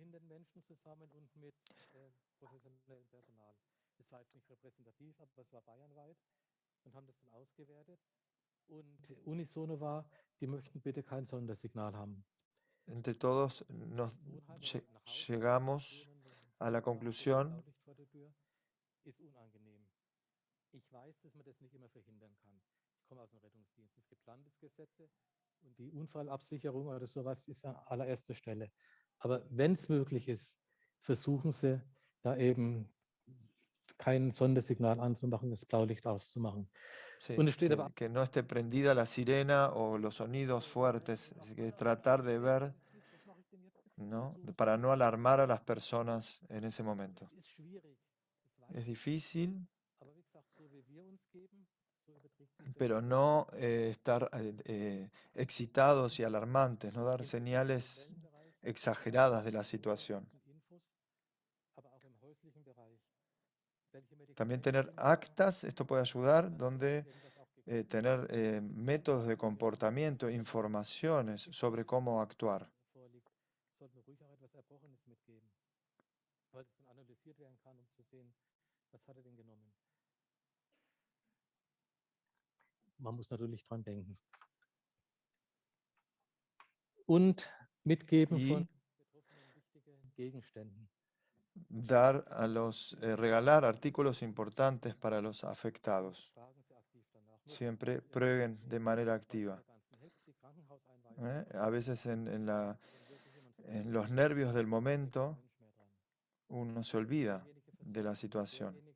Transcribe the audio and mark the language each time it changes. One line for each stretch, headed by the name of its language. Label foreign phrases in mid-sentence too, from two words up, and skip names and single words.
Spanish: Entre todos nos llegamos a la conclusión
German: Die Unfallabsicherung oder sowas ist an allererster Stelle. Aber wenn es möglich ist, versuchen Sie, da eben kein Sondersignal anzumachen, das Blaulicht auszumachen.
Spanish: sí, que no esté prendida la sirena o los sonidos fuertes, es que tratar de ver, ¿no? Para no alarmar a las personas en ese momento. Es difícil, pero no estar excitados y alarmantes, no dar señales exageradas de la situación. También tener actas, esto puede ayudar, donde tener métodos de comportamiento, informaciones sobre cómo actuar.
German: Man muss natürlich dran denken. Und mitgeben von Gegenständen.
Spanish: Dar regalar artículos importantes para los afectados. Siempre prueben de manera activa. A veces en los nervios del momento uno se olvida de la situación.